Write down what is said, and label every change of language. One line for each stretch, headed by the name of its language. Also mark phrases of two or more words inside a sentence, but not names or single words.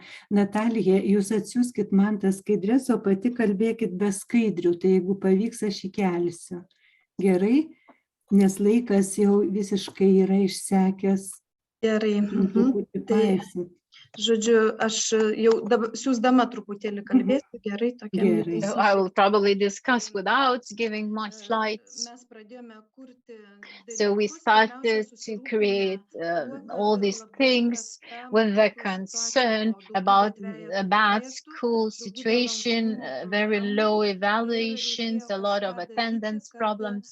Lithuanian: Natalija, jūs atsiųskit man tas skaidrės, o pati kalbėkit be skaidrių, tai jeigu pavyks, aš įkelsiu. Gerai? Nes laikas jau visiškai yra išsekęs. Gerai. Žodžiu, aš jau siūsdama truputėlį kalbėsiu, gerai, tokia.
English: So I will probably discuss without giving my slides. So we started to create all these things with the concern about a bad school situation, very low evaluations, a lot of attendance problems.